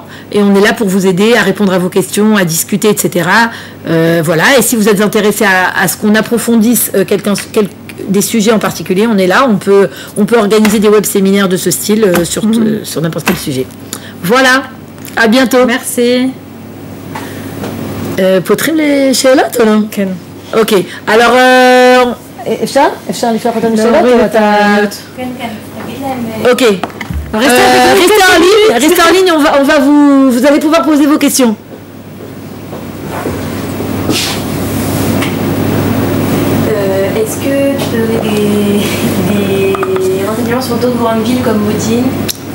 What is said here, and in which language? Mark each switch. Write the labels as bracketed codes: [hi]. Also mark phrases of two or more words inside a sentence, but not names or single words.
[fr] Et on est là pour vous aider à répondre à vos questions, à discuter, etc. Voilà. Et si vous êtes intéressé à ce qu'on approfondisse des sujets en particulier, on est là. On peut organiser des web séminaires de ce style sur n'importe quel sujet. Voilà. À bientôt. Merci. [he] פותחים לשאלות או לא? כן. אוקיי, alors אפשר לפתוח אותם לשאלות? כן, כן, תגיד להם... אוקיי. [fr] Restez en ligne, on va vous allez pouvoir poser vos questions. Est-ce que tu peux donner des renseignements sur d'autres grandes villes comme Modine?